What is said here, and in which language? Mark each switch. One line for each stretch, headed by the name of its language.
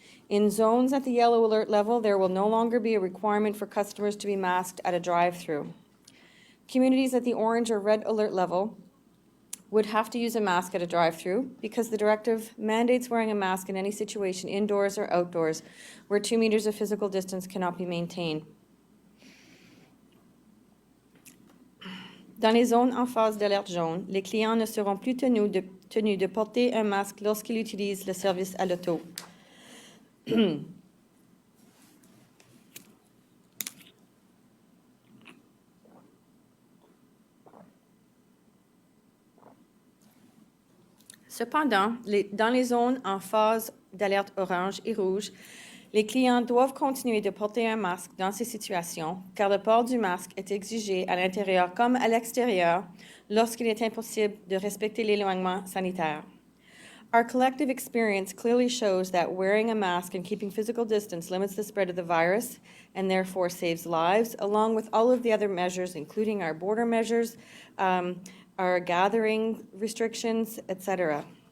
English: In zones at the yellow alert level, there will no longer be a requirement for customers to be masked at a drive-thru. Communities at the orange or red alert level would have to use a mask at a drive-thru because the directive mandates wearing a mask in any situation, indoors or outdoors, where 2 meters of physical distance cannot be maintained.
French: Dans les zones en phase d'alerte jaune, les clients ne seront plus tenus de porter un masque lorsqu'ils utilisent le service à l'auto. Cependant, dans les zones en phase d'alerte orange et rouge, les clients doivent continuer de porter un masque dans ces situations, car le port du masque est exigé à l'intérieur comme à l'extérieur lorsqu'il est impossible de respecter l'éloignement sanitaire.
English: Our collective experience clearly shows that wearing a mask and keeping physical distance limits the spread of the virus and therefore saves lives, along with all of the other measures, including our border measures, our gathering restrictions, etc.